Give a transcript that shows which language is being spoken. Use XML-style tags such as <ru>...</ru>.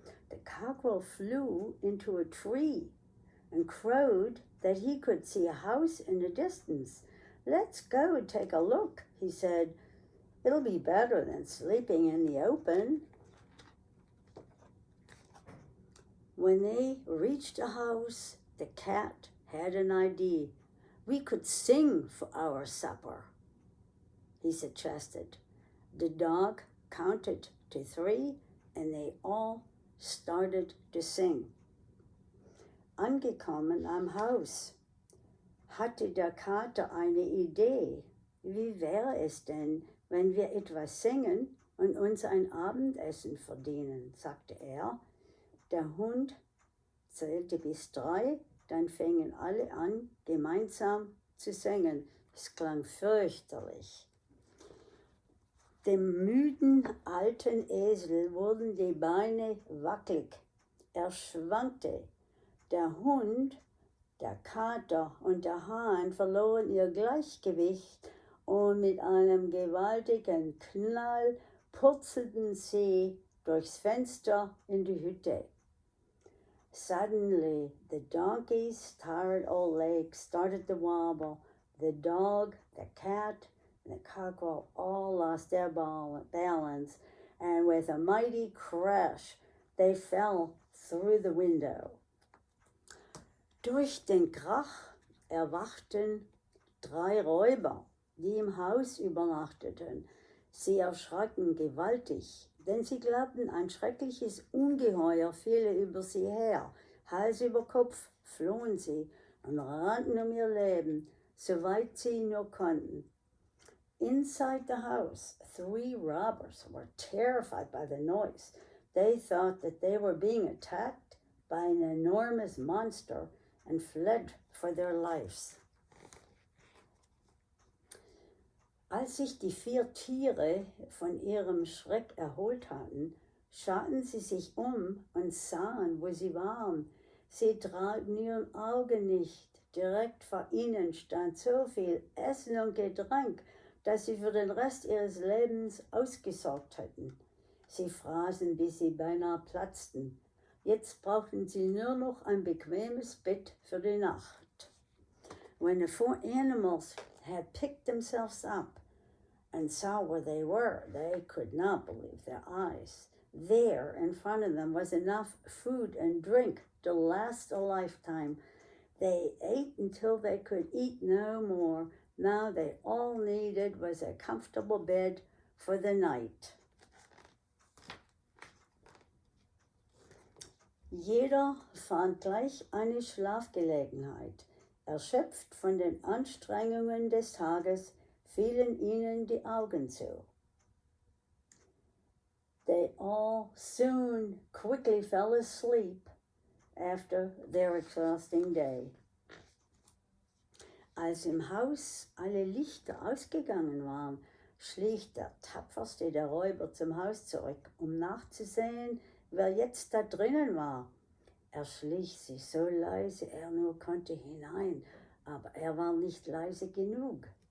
<en>The cockerel flew into a tree and crowed that he could see a house in the distance. Let's go take a look, he said. It'll be better than sleeping in the open. When they reached the house, the cat had an idea. We could sing for our supper, he suggested. The dog counted to 3 and they all started to sing.</en> <de>Angekommen am Haus hatte der Kater eine Idee. Wie wäre es denn, wenn wir etwas singen und uns ein Abendessen verdienen, sagte er. Der Hund zählte bis 3, dann fingen alle an, gemeinsam zu singen. Es klang fürchterlich. Dem müden alten Esel wurden die Beine wackelig. Er schwankte. Der Hund, der Kater und der Hahn verloren ihr Gleichgewicht und mit einem gewaltigen Knall purzelten sie durchs Fenster in die Hütte.</de> <en>Suddenly, the donkey's tired old legs started to wobble. The dog, the cat, and the cockerel all lost their balance, and with a mighty crash, they fell through the window.</en> <de>Durch den Krach erwachten 3 Räuber, die im Haus übernachteten. Sie erschraken gewaltig, denn sie glaubten, ein schreckliches Ungeheuer fiele über sie her. Hals über Kopf flohen sie und rannten um ihr Leben, soweit sie nur konnten.</de> <en>Inside the house, 3 robbers were terrified by the noise. They thought that they were being attacked by an enormous monster and fled for their lives.</en> <de>Als sich die 4 Tiere von ihrem Schreck erholt hatten, schauten sie sich um und sahen, wo sie waren. Sie trauten ihren Augen nicht. Direkt vor ihnen stand so viel Essen und Getränk, dass sie für den Rest ihres Lebens ausgesorgt hätten. Sie fraßen, bis sie beinahe platzten. Jetzt brauchten sie nur noch ein bequemes Bett für die Nacht.</de> <en>When the 4 animals had picked themselves up and saw where they were, they could not believe their eyes. There in front of them was enough food and drink to last a lifetime. They ate until they could eat no more. Now they all needed was a comfortable bed for the night.</en> <de>Jeder fand gleich eine Schlafgelegenheit. Erschöpft von den Anstrengungen des Tages fielen ihnen die Augen zu.</de> <en>They all soon quickly fell asleep after their exhausting day.</en> <de>Als im Haus alle Lichter ausgegangen waren, schlich der tapferste der Räuber zum Haus zurück, um nachzusehen, wer jetzt da drinnen war. Er schlich sich so leise er nur konnte hinein, aber er war nicht leise genug.</de>